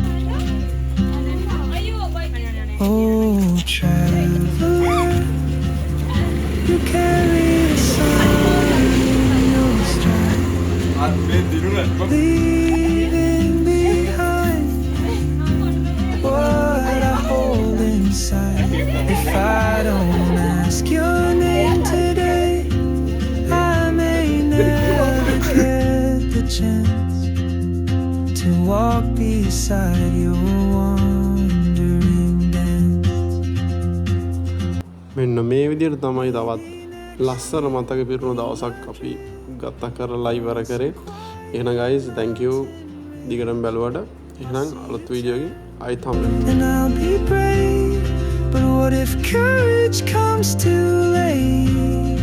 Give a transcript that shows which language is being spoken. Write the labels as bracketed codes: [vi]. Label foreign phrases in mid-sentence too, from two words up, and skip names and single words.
[en] Oh, traveler, you carry the sun in your stride, leaving behind what I hold inside. If I don't ask your name today, I may never get the chance to walk beside your wandering dance. [si] මෙන්න මේ විදිහට තමයි තවත් ලස්සන මතක පිරුණු දවසක් අපි ගත කරලා ඉවර කරේ. එහෙනම් [en] guys thank you [si] දිගටම බැලුවට. එහෙනම් අලුත් වීඩියෝ එකකින් ආයෙත් හම්බෙමු. [en] And I'll be brave, but what if courage comes too late?